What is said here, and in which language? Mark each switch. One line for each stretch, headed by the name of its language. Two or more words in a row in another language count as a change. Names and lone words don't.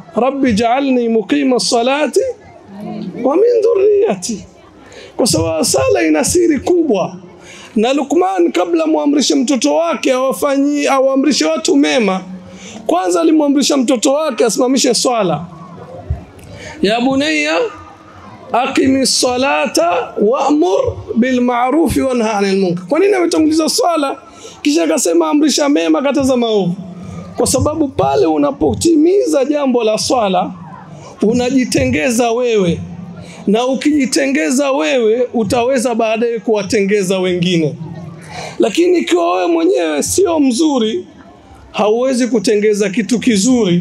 Arabic: رب اجعلني مقيم الصلاة ومن ذريتي.
Swahili: Kwa sababu sala ina siri kubwa. Na Luqman kabla muamrishe mtoto wake awaamrishe watu mema, kwanza alimwamrisha mtoto wake asimamishe swala.
Arabic: يا بني أقم الصلاة وأمر بالمعروف وانه عن المنكر.
Swahili: Kwa nini ametanguliza swala kisha akasema amrisha mema kataza maovu? Kwa sababu pale unapotimiza jambo la swala unajitengeza wewe, na ukijitengeza wewe utaweza baadaye kuwatengeza wengine. Lakini ikiwa wewe mwenyewe sio mzuri, hauwezi kutengeza kitu kizuri.